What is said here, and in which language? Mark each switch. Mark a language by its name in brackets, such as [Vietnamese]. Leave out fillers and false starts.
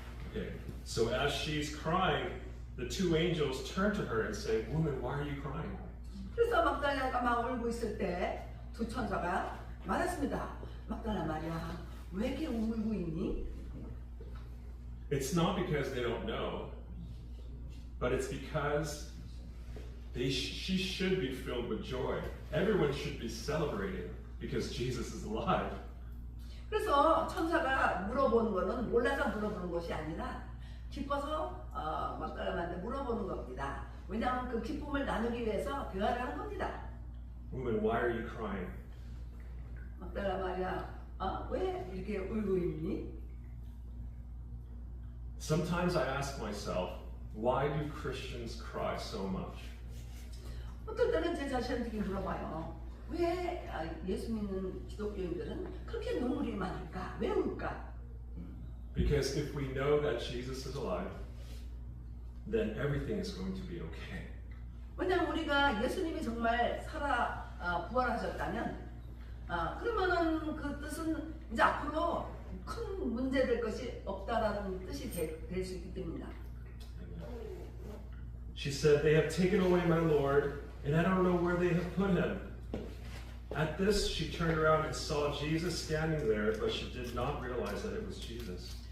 [English] Okay, so as she's crying, the two angels turn to her and say, "Woman, why are you crying?" [Korean] 그래서 막달라가 막 울고 있을 때 두 천사가 말했습니다. 막달라 마리아, 왜 이렇게 울고 있니? [English] It's not because they don't know, but it's because she should be filled with joy. Everyone should be celebrating because Jesus is alive. [Korean] 그래서 천사가 물어보는 거는 몰라서 물어보는 것이 아니라 기뻐서 막달라한테 물어보는 겁니다. 왜냐하면 그 기쁨을 나누기 위해서 대화를 하는 겁니다. [English] Woman, why are you crying? [Korean] 막달라 마리아, 왜 이렇게 울고 있니? [English] Sometimes I ask myself, why do Christians cry so much? [Korean] 어떨 때는 제 자신한테 물어봐요. 왜 예수 믿는 기독교인들은 그렇게 눈물이 많을까? 왜 울까? [English] Because if we know that Jesus is alive, then everything is going to be okay. [Korean] 왜냐하면 우리가 예수님이 정말 부활하셨다면 그러면은 그 뜻은 이제 앞으로 큰 문제될 것이 없다라는 뜻이 될 수 있기 때문입니다. [English] She said, "They have taken away my Lord, and I don't know where they have put him." At this, she turned around and saw Jesus standing there, but she did not realize that it was Jesus.